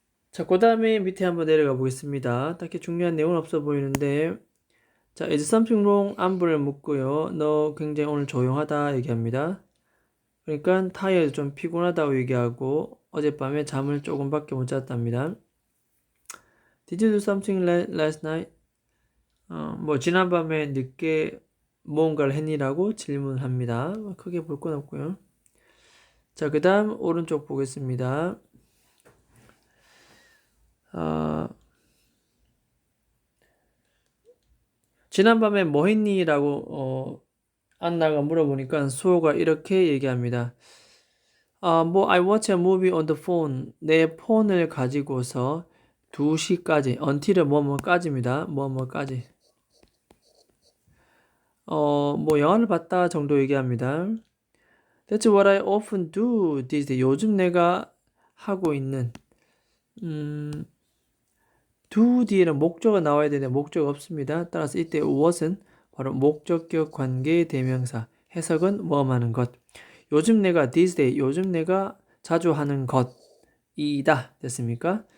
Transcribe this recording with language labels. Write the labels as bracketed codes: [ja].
[ko] 자, 그 다음에 밑에 한번 내려가 보겠습니다. 딱히 중요한 내용은 없어 보이는데 자, [en] is something wrong? [ko] 안부를 묻고요. 너 굉장히 오늘 조용하다 얘기합니다. 그러니까 타이어도 좀 피곤하다고 얘기하고 어젯밤에 잠을 조금밖에 못 잤답니다. [en] Did you do something last night? [ko] 뭐 지난밤에 늦게 뭔가를 했니라고 질문합니다. 크게 볼 건 없고요. 자, 그 다음 오른쪽 보겠습니다. 지난밤에 뭐 했니? 라고 안나가 물어보니까 수호가 이렇게 얘기합니다. [en] 뭐 I watch a movie on the phone. [ko] 내 폰을 가지고서 2시까지 until은 뭐뭐까지입니다. 뭐뭐까지. 뭐 영화를 봤다 정도 얘기합니다. [en] That's what I often do these days. [ko] 요즘 내가 하고 있는 do 뒤에는 목적어가 나와야 되는데 목적어 없습니다. 따라서 이때 what은 바로 목적격 관계 대명사. 해석은 뭐하는 것. 요즘 내가 these days. 요즘 내가 자주 하는 것이다. 됐습니까?